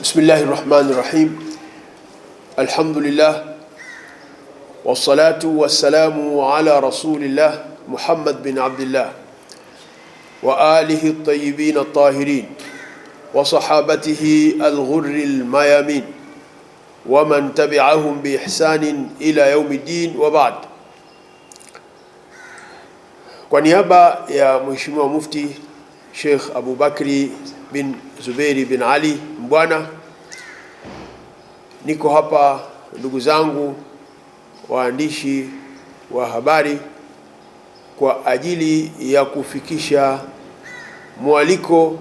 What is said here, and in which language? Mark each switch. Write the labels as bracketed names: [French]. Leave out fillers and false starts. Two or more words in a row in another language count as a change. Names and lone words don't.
[Arabic] بسم الله الرحمن الرحيم. الحمد لله والصلاة والسلام على رسول الله محمد بن عبد الله وآله الطيبين الطاهرين وصحابته الغر الميامين ومن تبعهم بإحسان إلى يوم الدين وبعد. [Swahili] Kwa niaba ya Mheshimiwa Mufti Sheikh Abu Bakri bin Zubairi bin Ali Mbwana, niko hapa ndugu zangu waandishi wa habari kwa ajili ya kufikisha mwaliko